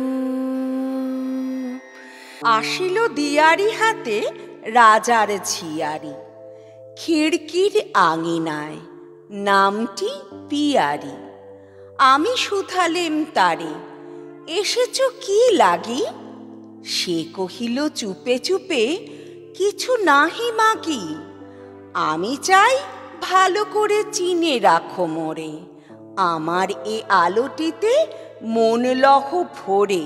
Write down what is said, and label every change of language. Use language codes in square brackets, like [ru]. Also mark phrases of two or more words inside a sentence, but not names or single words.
[bn] আশিল দিয়ারি হাতে রাজার ঝিয়ারি, খিড়কির আঙিনায় নামটি পিয়ারি। আমি শুধালেম তারে, एसेছো কি লাগি? সে কহিল চুপে চুপে, কিছু নাহি মাগি। আমি চাই ভালো করে চিনে রাখো মোরে, আমার এ আলোটিতে মন লহ ভরে।